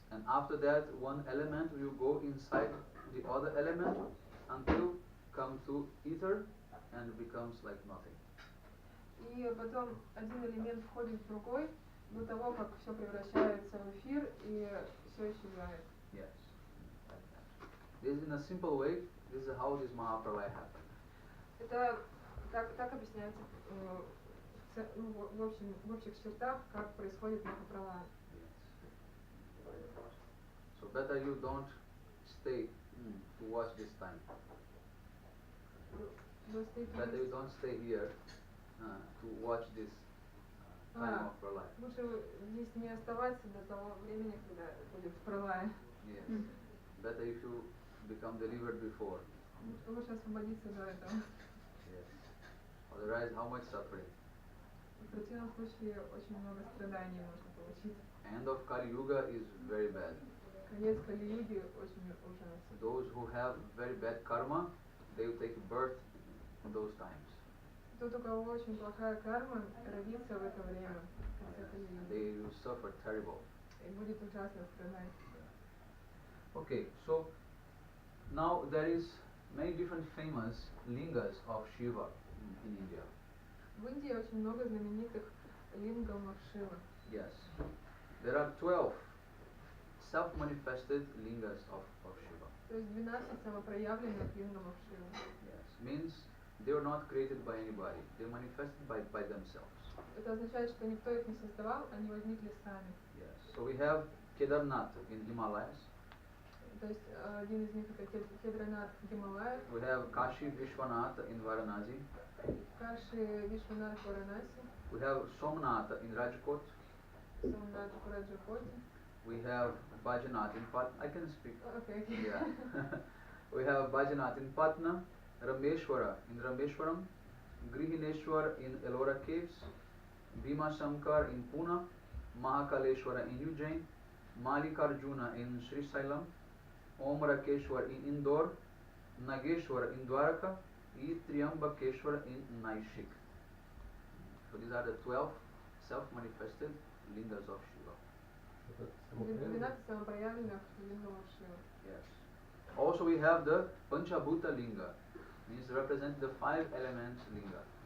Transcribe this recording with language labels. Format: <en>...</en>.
<en>And after that, one element will go inside the other element until come to ether and becomes like nothing.</en> <ru>И потом один элемент входит в другой до того, как все превращается в эфир и все исчезает.</ru> <en>Yes. Like that. This in a simple way, this is how this Mahapralaya happened.</en> <ru>Это так объясняется в общих чертах, как происходит Махапралая.</ru> <en>Yes. So better you don't stay to watch this time. Better you don't stay here to watch this time of pralaya.</en> <ru>Лучше здесь не оставаться до того времени, когда будет пралая.</ru> <en>Yes. Better if you become delivered before.</en> <ru>Лучше освободиться до этого.</ru> <en>Yes. Otherwise, how much suffering?</en> <ru>В противном случае очень много страданий можно получить.</ru> <en>End of Kali Yuga is very bad.</en> <ru>Конец Кали-юги очень ужасен.</ru> <en>Those who have very bad karma, they will take birth in those times.</en> <ru>Тот, у кого очень плохая карма, родится в это время, в конце Кали-юги.</ru> <en>They will suffer terrible.</en> <ru>И будет ужасно страдать.</ru> <en>Okay, so now there is many different famous lingas of Shiva in India.</en> <ru>В Индии очень много знаменитых лингамов Шивы.</ru> <en>Yes. There are 12 self-manifested lingas of Shiva.</en> <ru>То есть 12 самопроявленных лингамов Шивы.</ru> <en>Yes. Means they were not created by anybody. They manifested by themselves.</en> <ru>Это означает, что никто их не создавал, они возникли сами.</ru> <en>Yes. So we have Kedarnath in Himalayas.</en> <ru>То есть один из них это Кедранат в Гималаях.</ru> <en>We have Kashi Vishwanath in Varanasi.</en> <ru>Каши Вишванат в Варанаси.</ru> <en>We have Somnath in Rajkot.</en> <ru>Сомнат в Раджакоте.</ru> <en>We have Bajanath in Patna. I can speak. Okay. Yeah. We have Bajanath in Patna, Rameshwara in Rameshwaram, Grihineshwar in Ellora Caves, Bhima Shankar in Pune, Mahakaleshwara in Ujjain, Malikarjuna in Srisailam, Om Rakeshwar in Indore, Nageshwar in Dwaraka, and Triambakeshwar in Naishik. So these are the 12 self-manifested lingas of Shiva.</en> <ru>12 самопроявленных лингамов Шивы.</ru> <en>Yes. Also we have the Panchabhuta Linga, means represent the 5 elements linga.</en>